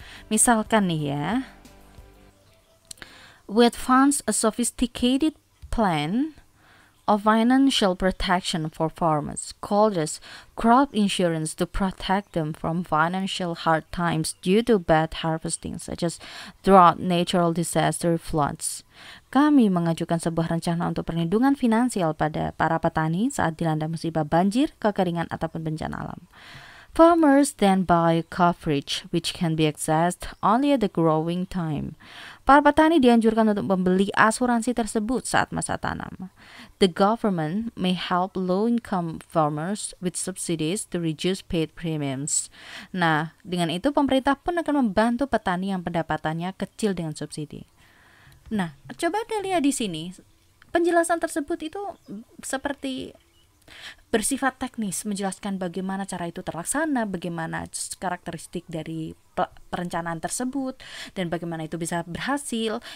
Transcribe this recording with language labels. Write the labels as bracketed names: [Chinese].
[Indonesian] Misalkan nih ya, [English] we advance a sophisticated plan of financial protection for farmers, called as crop insurance, to protect them from financial hard times due to bad harvesting, such as drought, natural disaster, floods. [Indonesian] Kami mengajukan sebuah rencana untuk perlindungan finansial pada para petani saat dilanda musibah banjir, kekeringan, ataupun bencana alam. [English] Farmers then buy coverage which can be accessed only at the growing time. [Indonesian] Para petani dianjurkan untuk membeli asuransi tersebut saat masa tanam. [English] The government may help low-income farmers with subsidies to reduce paid premiums. [Indonesian] Nah, dengan itu pemerintah pun akan membantu petani yang pendapatannya kecil dengan subsidi. Nah, coba dilihat di sini. Penjelasan tersebut itu seperti bersifat teknis, menjelaskan bagaimana cara itu terlaksana, bagaimana karakteristik dari perencanaan tersebut, dan bagaimana itu bisa berhasil.